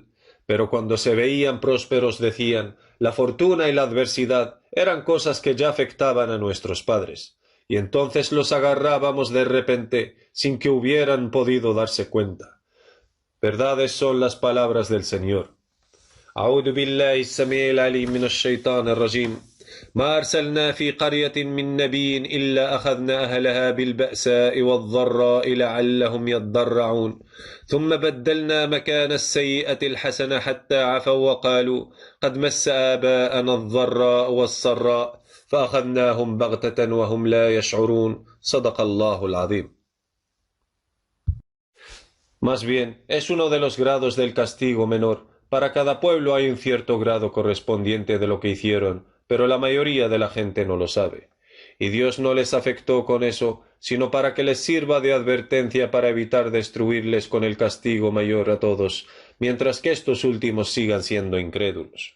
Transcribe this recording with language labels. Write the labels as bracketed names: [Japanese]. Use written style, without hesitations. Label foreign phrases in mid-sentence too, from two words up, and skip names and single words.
[Spanish] Pero cuando se veían prósperos decían, la fortuna y la adversidad eran cosas que ya afectaban a nuestros padres, y entonces los agarrábamos de repente sin que hubieran podido darse cuenta. Verdades son las palabras del Señor. [Arabic] أعوذ بالله السميع العليم من الشيطان الرجيم ما أرسلنا في قرية من نبي إلا أخذنا أهلها بالبأساء والضراء لعلهم يضرعون ثم بدلنا مكان السيئة الحسنة حتى عفوا وقالوا قد مس آباءنا الضراء والسراء فأخذناهم بغتة وهم لا يشعرون صدق الله العظيم. [Spanish] Más bien, es uno de los grados del castigo menor. Para cada pueblo hay un cierto grado correspondiente de lo que hicieron, pero la mayoría de la gente no lo sabe. Y Dios no les afectó con eso, sino para que les sirva de advertencia para evitar destruirles con el castigo mayor a todos, mientras que estos últimos sigan siendo incrédulos.